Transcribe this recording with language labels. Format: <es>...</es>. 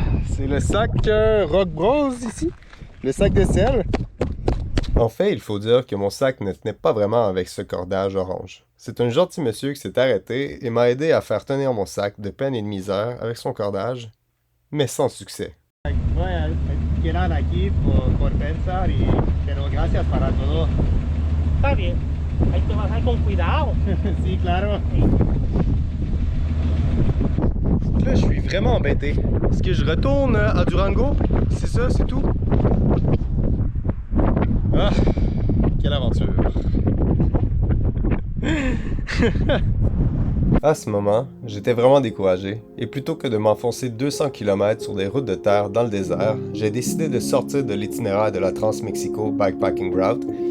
<fr>C'est le sac Rock Bros ici, le sac de sel. En fait, il faut dire que mon sac ne tenait pas vraiment avec ce cordage orange. C'est un gentil monsieur qui s'est arrêté et m'a aidé à faire tenir mon sac de peine et de misère avec son cordage, mais sans succès.</fr> <es>Quedan aquí por pensar, pero gracias para todo. Está bien, hay que bajar con cuidado. Sí, claro.</es> <fr>Là, je suis vraiment embêté. Est-ce que je retourne à Durango? C'est ça, c'est tout? Ah, quelle aventure! À ce moment, j'étais vraiment découragé, et plutôt que de m'enfoncer 200 km sur des routes de terre dans le désert, j'ai décidé de sortir de l'itinéraire de la Trans-Mexico Bikepacking Route.</fr>